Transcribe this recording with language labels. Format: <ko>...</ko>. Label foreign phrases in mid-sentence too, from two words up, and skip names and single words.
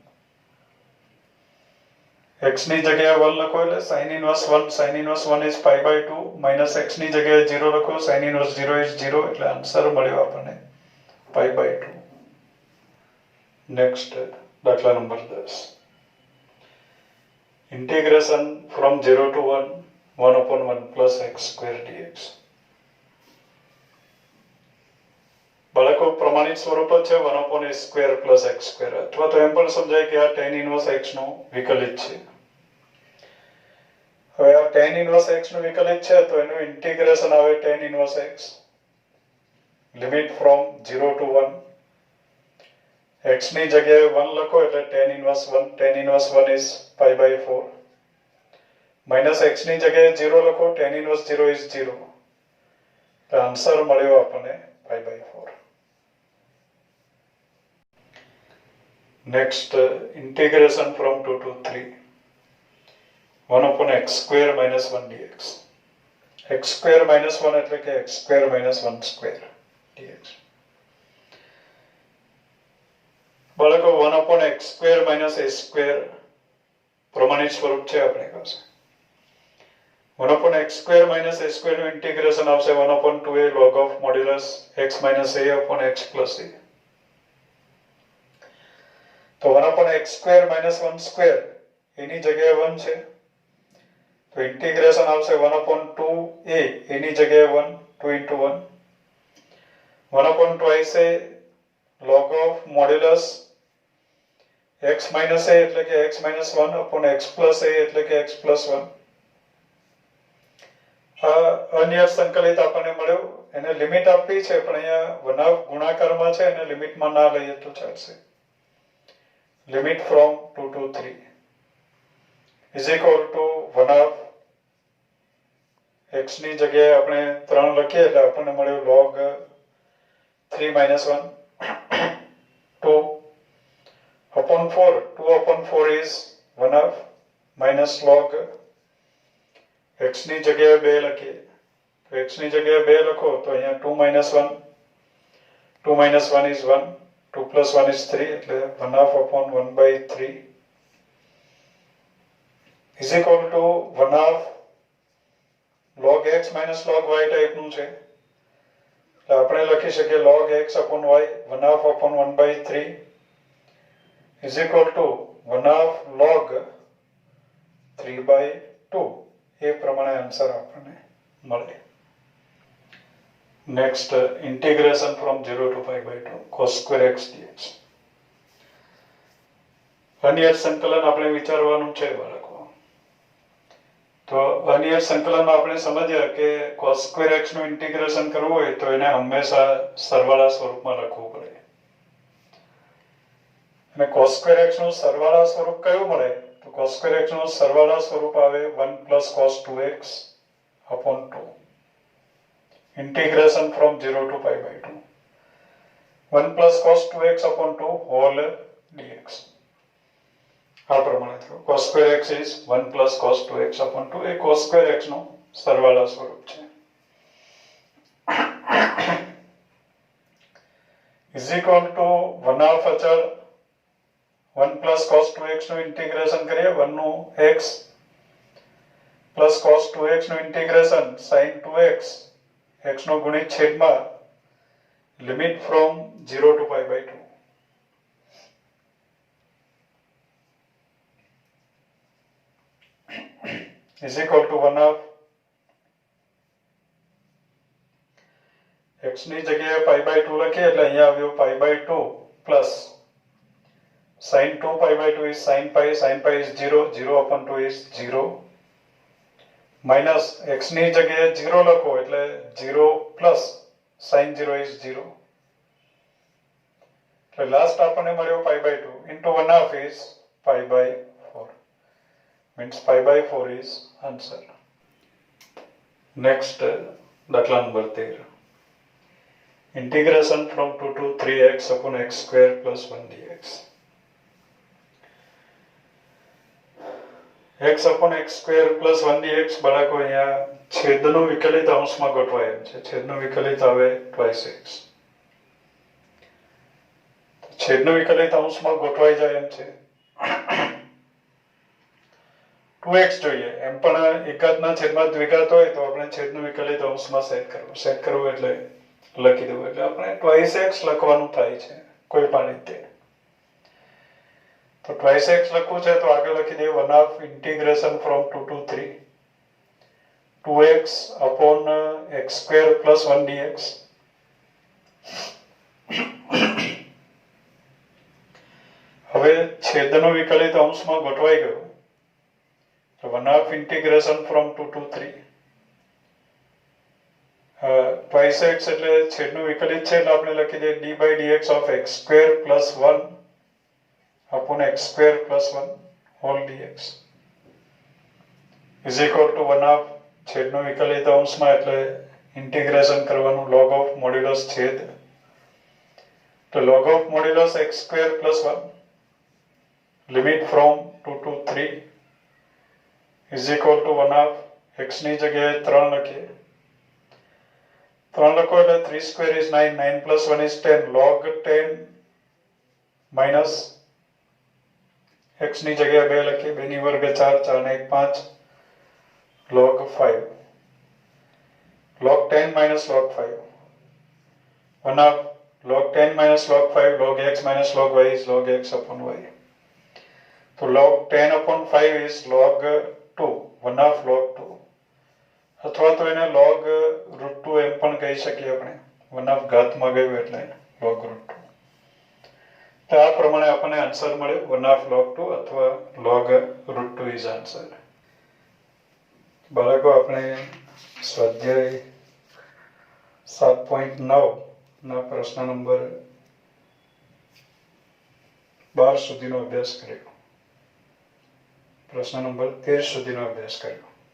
<gu>x ની જગ્યાએ 1 લખો એટલે</gu> <en>sin inverse 1 is π/2 minus</en> <gu>x ની જગ્યાએ 0 લખો,</gu> <en>sin inverse 0 is 0,</en> <gu>એટલે આન્સર મળ્યો આપણને π/2. નેક્સ્ટ દાખલા નંબર 10.</gu> <en>integration from 0 to 1 upon 1 plus x square dx.</en> <gu>બાળકો પ્રમાણિત સ્વરૂપ જ છે</gu> <en>1 upon a square plus x square,</en> <gu>અથવા તો એમ પણ સમજાય કે આ</gu> <en>tan inverse x</en> <gu>નું વિકલિત છે. હવે આ</gu> <en>tan inverse x</en> <gu>નું વિકલિત છે તો એનું ઇન્ટિગ્રેશન આવે</gu> <en>tan inverse x, limit from</en> <gu>0 to 1. x ની જગ્યાએ 1 લખો એટલે</gu> <en>tan inverse 1 is π/4 minus</en> <gu>x ની જગ્યાએ 0 લખો,</gu> <en>tan inverse 0 is 0.</en> <gu>તો આન્સર મળ્યો આપણને π/4.</gu> <en>next integration from 2 to 3 1 upon x square minus 1 dx. x square minus 1</en> <gu>એટલે કે</gu> <en>x square minus 1 square dx.</en> <gu>બાળકો</gu> <en>1 upon x square minus a square</en> <gu>પ્રમાણિત સ્વરૂપ છે આપણી પાસે.</gu> <en>1 upon x square minus a square નું ઇન્ટિગ્રેશન આવશે 1 upon 2a log of modulus x minus a upon x plus a. તો 1 upon x square minus 1 square</en> <gu>એની જગ્યાએ 1 છે.</gu> <en>તો ઇન્ટિગ્રેશન આવશે 1 upon 2a</en> <gu>એની જગ્યાએ</gu> <en>1 2 into 1 1 upon twice a log of modulus x minus a</en> <gu>એટલે કે</gu> <en>x minus 1 upon x plus a</en> <gu>એટલે કે</gu> <en>x plus 1</en> <gu>અન્ય સંકલિત આપણને મળ્યું.</gu> <en>એને લિમિટ આપી છે પણ અહીંયા વનાવ ગુણાકારમાં છે એને લિમિટમાં ના લઈએ તો ચાલશે. limit from 2 to 3 is equal to 1 half</en> <gu>x ની જગ્યાએ આપણે 3 લખીએ એટલે આપણને મળ્યું</gu> <en>log 3 minus 1 2 upon 4 2 upon 4 is 1 half minus log</en> <gu>x ની જગ્યાએ 2 લખીએ તો x ની જગ્યાએ 2 લખો તો અહીંયા</gu> <en>2 minus 1 2 minus 1 is 1 2 plus 1 is 3</en> <gu>એટલે</gu> <en>1 half upon 1 by 3 is equal to 1 half log x minus log y</en> <gu>ટાઈપ નું છે એટલે આપણે લખી શકીએ</gu> <en>log x upon y 1 half upon 1 by 3 is equal to 1 half log 3 by 2</en> <gu>એ પ્રમાણે આન્સર આપણને મળે.</gu> <en>next integration from 0 to pi by 2 cos square x dx.</en> <gu>અનિયત સંકલન આપણે વિચારવાનું છે બાળકો. તો અનિયત સંકલનમાં આપણે સમજ્યા કે</gu> <en>cos square x</en> <gu>નું ઇન્ટિગ્રેશન કરવું હોય તો એને હંમેશા સરવાળા સ્વરૂપમાં લખવું પડે.</gu> <en>અને cos square x</en> <gu>નું સરવાળા સ્વરૂપ કયું મળે તો</gu> <en>cos square x</en> <gu>નું સરવાળા સ્વરૂપ આવે</gu> <en>1 plus cos 2x upon 2 integration from 0 to pi by 2 1 plus cos 2x upon 2 whole dx.</en> <gu>આ પ્રમાણે થયું</gu> <en>cos square x is 1 plus cos 2x upon 2</en> <gu>એ</gu> <en>cos square x</en> <gu>નું સરવાળા સ્વરૂપ છે.</gu> <en>is equal to 1 half અચળ 1 plus cos 2x નું ઇન્ટિગ્રેશન કરીએ 1 નું x plus cos 2x નું ઇન્ટિગ્રેશન sin 2x</en> <gu>x નો ગુણિત છેદમાં</gu> <en>limit from 0 to pi by 2 is equal to 1 half x</en> <gu>ની જગ્યાએ</gu> <en>pi by 2</en> <gu>લખીએ એટલે અહીંયા આવ્યું</gu> <en>pi by 2 plus sin 2 pi by 2 is sin pi is 0 0 upon 2 is 0 minus x</en> <gu>ની જગ્યાએ</gu> <en>0</en> <gu>લખો એટલે</gu> <en>0 plus sin 0 is 0</en> <gu>એટલે લાસ્ટ આપણને મળ્યો</gu> <en>pi by 2 into 1 half is pi by 4 means pi by 4 is answer. Next</en> <gu>દાખલા નંબર</gu> <en>13 integration from 2 to 3x upon x square plus 1 dx. x upon x square plus 1 dx</en> <gu>બાળકો અહીંયા છેદનું વિકલિત અંશમાં ગોઠવાય એમ છે. છેદનું વિકલિત આવે</gu> <en>twice x.</en> <gu>છેદનું વિકલિત અંશમાં ગોઠવાઈ જાય એમ છે. 2x જોઈએ એમ પણ એકાદના છેદમાં દ્વિઘાત હોય તો આપણે છેદનું વિકલિત અંશમાં સેટ કરવું એટલે લખી દેવું એટલે આપણે</gu> <en>twice x</en> <gu>લખવાનું થાય છે કોઈ પણ રીતે. તો</gu> <en>twice x</en> <gu>લખવું છે તો આગળ લખી દઈએ</gu> <en>1 half integration from 2 to 3 2x upon x square plus 1 dx.</en> <gu>હવે છેદનું વિકલિત અંશમાં ગોઠવાઈ ગયું તો</gu> <en>1 half integration from 2 to 3 twice x</en> <gu>એટલે છેદનું વિકલિત છે એટલે આપણે લખી દઈએ</gu> <en>d by dx of x square plus 1 upon x square plus 1 whole dx is equal to 1 half</en> <gu>છેદનું વિકલિત અંશમાં એટલે ઇન્ટિગ્રેશન કરવાનું</gu> <en>log of modulus</en> <gu>છેદ તો</gu> <en>log of modulus x square plus 1 લિમિટ ફ્રોમ 2 to 3 is equal to 1/2 x</en> <gu>ની જગ્યાએ 3 લખીએ. 3 લખો એટલે 3</gu> <en>square is</en> <gu>9, 9</gu> <en>plus 1 is</en> <gu>10,</gu> <en>log 10 minus</en> <gu>x ની જગ્યાએ 2 લખીએ, 2 ની વર્ગ 4, 4 ને 1 5,</gu> <en>log 5, log 10 minus log 5, 1/2 log 10 minus log 5, log x minus log y is log x upon y. So log 10 upon 5 is log 2, 1/2 log 2,</en> <gu>અથવા તો એને log √2 એમ પણ કહી શકીએ આપણે, 1/2 ઘાતમાં ગયું એટલે log √2. તો આ પ્રમાણે આપણને આન્સર મળ્યો</gu> <en>1/2 log 2</en> <gu>અથવા</gu> <en>log √2 is answer.</en> <gu>બાળકો આપણે સ્વાધ્યાય 7.9 ના પ્રશ્ન નંબર 12 સુધીનો અભ્યાસ કર્યો. પ્રશ્ન નંબર 13 સુધીનો અભ્યાસ કર્યો.</gu>